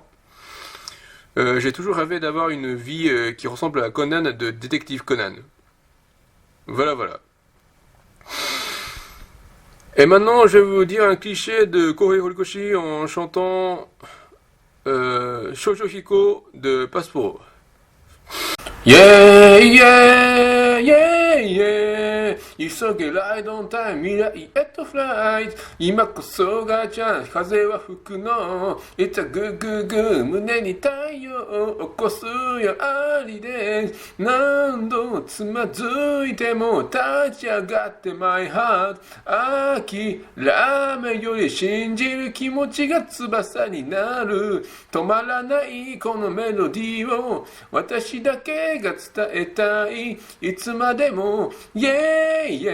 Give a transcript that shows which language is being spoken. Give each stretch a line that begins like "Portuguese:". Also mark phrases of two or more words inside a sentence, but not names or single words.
French: J'ai toujours rêvé d'avoir une vie qui ressemble à Conan de Détective Conan. Voilà. Et maintenant, je vais vous dire un cliché de Kohei Horikoshi en chantant Shoujo Hiko de Passport.
Japanese: Yeah, 急げ
English: ride on time
Japanese: 未来へとフライト今こそがチャンス風は吹くのいつはグーグーグー胸に太陽を起こすよありで何度つまずいても立ち上がって
English: my heart
Japanese: 諦めより信じる気持ちが翼になる止まらないこのメロディーを私だけが伝えたいいつまでも Yeah